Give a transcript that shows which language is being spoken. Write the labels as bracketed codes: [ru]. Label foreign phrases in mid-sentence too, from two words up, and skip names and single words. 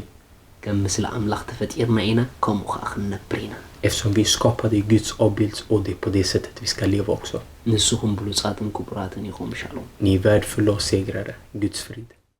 [ti] ከም ምስሊ ኣምላኽ ተፈጢርና ኢና ከምኡ ከዓ ክንነብር ኢና [sv] Eftersom vi skapade i Guds avbild och det är på det sättet vi ska leva också. [ti] ንስኹም ብሉፃትን ክቡራትን ኢኹም ሻሎም [sv] Ni är värdefulla och segrare. Guds frid.